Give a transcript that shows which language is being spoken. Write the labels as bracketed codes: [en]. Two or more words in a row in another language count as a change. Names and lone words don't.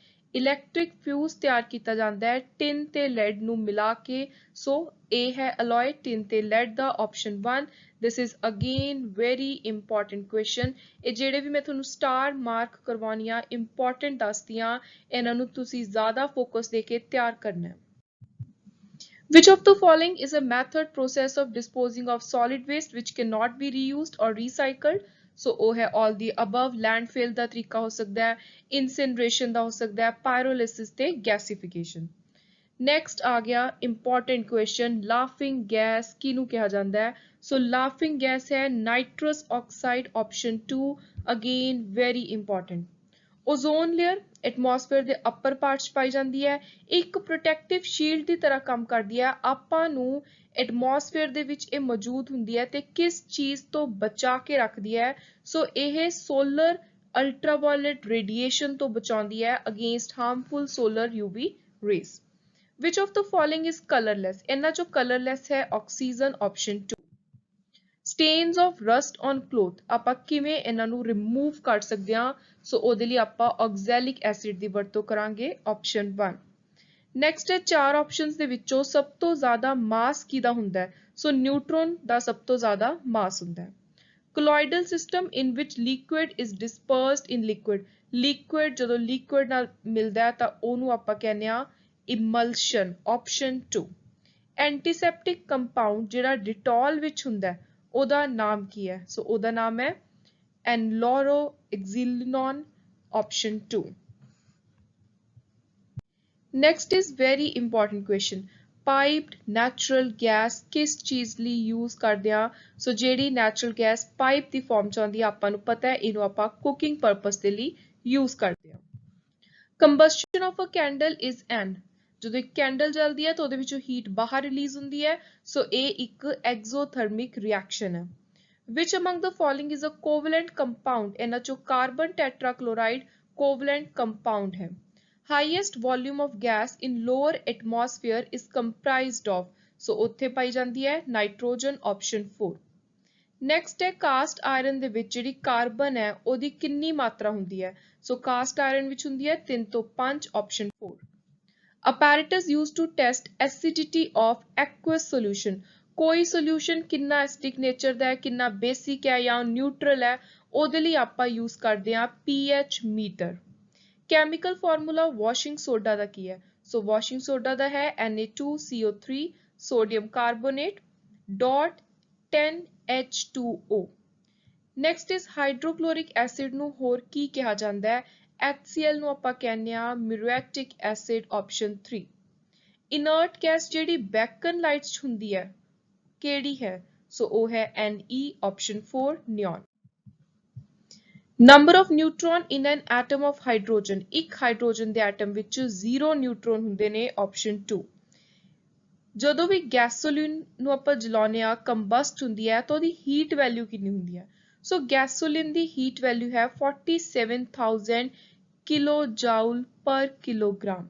[pa] ਇਲੈਕਟ੍ਰਿਕ ਫਿਊਜ਼ ਤਿਆਰ ਕੀਤਾ ਜਾਂਦਾ ਹੈ ਟਿਨ ਤੇ ਲੈਡ ਨੂੰ ਮਿਲਾ ਕੇ, ਸੋ ਇਹ ਹੈ ਅਲੋਏ ਟਿਨ ਤੇ ਲੈਡ ਦਾ, ਆਪਸ਼ਨ 1. [en] This is again very important question. [pa] ਇਹ ਜਿਹੜੇ ਵੀ ਮੈਂ ਤੁਹਾਨੂੰ [en] star mark [pa] ਕਰਵਾਉਣੀਆਂ ਇੰਪੋਰਟੈਂਟ ਦੱਸਦੀਆਂ, ਇਹਨਾਂ ਨੂੰ ਤੁਸੀਂ ਜ਼ਿਆਦਾ ਫੋਕਸ ਦੇ ਕੇ ਤਿਆਰ ਕਰਨਾ ਹੈ। [en] Which of the following is a method process of disposing of solid waste which cannot be reused or recycled? ਸੋ [pa] ਉਹ ਹੈ [en] all the above. [pa] ਲੈਂਡਫਿਲ ਦਾ ਤਰੀਕਾ ਹੋ ਸਕਦਾ ਹੈ, ਇਨਸਿਨਰੇਸ਼ਨ ਦਾ ਹੋ ਸਕਦਾ ਹੈ, ਪਾਇਰੋਲਿਸਿਸ ਤੇ ਗੈਸੀਫਿਕੇਸ਼ਨ। ਨੈਕਸਟ ਆ ਗਿਆ [en] important question, laughing gas [pa] ਕਿਹਨੂੰ ਕਿਹਾ ਜਾਂਦਾ ਹੈ? ਸੋ [en] laughing gas [pa] ਹੈ [en] nitrous oxide, [pa] ਆਪਸ਼ਨ 2. [en] Again very important. ozone layer atmosphere [pa] ਦੇ [en] upper part [pa] 'ਚ ਪਾਈ ਜਾਂਦੀ ਹੈ, ਇੱਕ [en] protective shield [pa] ਦੀ ਤਰ੍ਹਾਂ ਕੰਮ ਕਰਦੀ ਹੈ, ਆਪਾਂ ਨੂੰ ਐਟਮੋਸਫੇਅਰ ਦੇ ਵਿੱਚ ਇਹ ਮੌਜੂਦ ਹੁੰਦੀ ਹੈ ਤੇ ਕਿਸ ਚੀਜ਼ ਤੋਂ ਬਚਾ ਕੇ ਰੱਖਦੀ ਹੈ? ਸੋ ਇਹ [en] solar ultraviolet radiation [pa] ਤੋਂ ਬਚਾਉਂਦੀ ਹੈ [en] against harmful solar UV rays. Which of the following is colorless? [pa] ਇਹਨਾਂ ਚੋਂ colorless ਹੈ ਆਕਸੀਜਨ, ਆਪਸ਼ਨ 2. [en] Stains of rust on cloth [pa] ਆਪਾਂ ਕਿਵੇਂ ਇਹਨਾਂ ਨੂੰ ਰਿਮੂਵ ਕਰ ਸਕਦੇ ਹਾਂ? ਸੋ ਉਹਦੇ ਲਈ ਆਪਾਂ [en] oxalic acid [pa] ਦੀ ਵਰਤੋਂ ਕਰਾਂਗੇ, ਆਪਸ਼ਨ 1. ਨੈਕਸਟ ਹੈ 4 ਆਪਸ਼ਨਸ ਦੇ ਵਿੱਚੋਂ ਸਭ ਤੋਂ ਜ਼ਿਆਦਾ ਮਾਸ ਕਿਹਦਾ ਹੁੰਦਾ ਹੈ? ਸੋ ਨਿਊਟਰੋਨ ਦਾ ਸਭ ਤੋਂ ਜ਼ਿਆਦਾ ਮਾਸ ਹੁੰਦਾ ਹੈ। [en] colloidal system in which liquid is dispersed in liquid, [pa] ਲਿਕੁਇਡ ਜਦੋਂ ਲਿਕੁਇਡ ਨਾਲ ਮਿਲਦਾ ਹੈ ਤਾਂ ਉਹਨੂੰ ਆਪਾਂ ਕਹਿੰਦੇ ਹਾਂ ਇਮਲਸ਼ਨ, ਆਪਸ਼ਨ 2. [en] antiseptic compound [pa] ਜਿਹੜਾ ਡਿਟੋਲ ਵਿੱਚ ਹੁੰਦਾ ਹੈ ਉਹਦਾ ਨਾਮ ਕੀ ਹੈ? ਸੋ ਉਹਦਾ ਨਾਮ ਹੈ ਐਨਲੋਰੋਐਕਸਿਲਿਨੋਨ, ਆਪਸ਼ਨ 2. [en] Next is very important question. Piped natural gas [pa] ਕਿਸ ਚੀਜ਼ ਲਈ use ਕਰਦੇ ਹਾਂ? ਸੋ ਜਿਹੜੀ [en] natural gas [pa] ਪਾਈਪ ਦੀ ਫਾਰਮ ਚ ਆਉਂਦੀ ਹੈ ਆਪਾਂ ਨੂੰ ਪਤਾ ਹੈ ਇਹਨੂੰ ਆਪਾਂ [en] cooking purpose [pa] ਦੇ ਲਈ use ਕਰਦੇ ਹਾਂ। [en] Combustion of a candle is an? [pa] ਜਦੋਂ ਇੱਕ ਕੈਂਡਲ ਜਲਦੀ ਹੈ ਤਾਂ ਉਹਦੇ ਵਿੱਚੋਂ ਹੀਟ ਬਾਹਰ ਰਿਲੀਜ਼ ਹੁੰਦੀ ਹੈ, ਸੋ ਇਹ ਇੱਕ [en] exothermic reaction [pa] ਹੈ। [en] Which among the following is a covalent compound? [pa] ਇਹਨਾਂ ਚੋਂ [en] carbon tetrachloride covalent compound है. Highest volume of gas in lower atmosphere is comprised of. [pa] So ਉੱਥੇ ਪਾਈ ਜਾਂਦੀ ਹੈ [en] nitrogen option [pa] 4. Next है [en] cast iron [pa] ਦੇ ਵਿੱਚ ਜਿਹੜੀ ਕਾਰਬਨ ਹੈ ਉਹਦੀ ਕਿੰਨੀ ਮਾਤਰਾ ਹੁੰਦੀ ਹੈ? So [en] cast iron [pa] ਵਿੱਚ ਹੁੰਦੀ ਹੈ 3 ਤੋਂ 5 option 4. [en] Apparatus used to test acidity of aqueous solution. [pa] ਕੋਈ solution ਕਿੰਨਾ [en] acidic nature [pa] ਦਾ ਹੈ, ਕਿੰਨਾ basic ਹੈ ਜਾਂ neutral ਹੈ, ਉਹਦੇ ਲਈ ਆਪਾਂ use ਕਰਦੇ ਹਾਂ [en] pH meter. Chemical formula washing soda [pa] ਦਾ ਕੀ ਹੈ? [en] So washing soda [pa] ਦਾ ਹੈ [en] Na2CO3 sodium carbonate dot 10H2O. Next is hydrochloric acid [pa] ਨੂੰ ਹੋਰ ਕੀ ਕਿਹਾ ਜਾਂਦਾ ਹੈ? HCl ਨੂੰ ਆਪਾਂ ਕਹਿੰਦੇ ਆ [en] muriatic acid option [pa] 3. [en] Inert gas [pa] ਜਿਹੜੀ [en] Beacon lights [pa] ਚ ਹੁੰਦੀ ਹੈ ਕਿਹੜੀ ਹੈ? [en] So [pa] ਉਹ ਹੈ [en] Ne option 4 neon. Number of neutron in an atom of hydrogen. [pa] ਇੱਕ ਹਾਈਡਰੋਜਨ ਦੇ ਐਟਮ ਵਿੱਚ 0 ਨਿਊਟਰੋਨ ਹੁੰਦੇ ਨੇ option 2. ਜਦੋਂ ਵੀ ਗੈਸੋਲੀਨ ਨੂੰ ਆਪਾਂ ਜਲਾਉਂਦੇ ਆ ਕੰਬਸਟ ਹੁੰਦੀ ਹੈ ਤਾਂ ਉਹਦੀ [en] heat value [pa] ਕਿੰਨੀ ਹੁੰਦੀ ਹੈ? ਸੋ ਗੈਸੋਲੀਨ ਦੀ [en] heat value [pa] ਹੈ 47,000 [en] kilojoule per kilogram.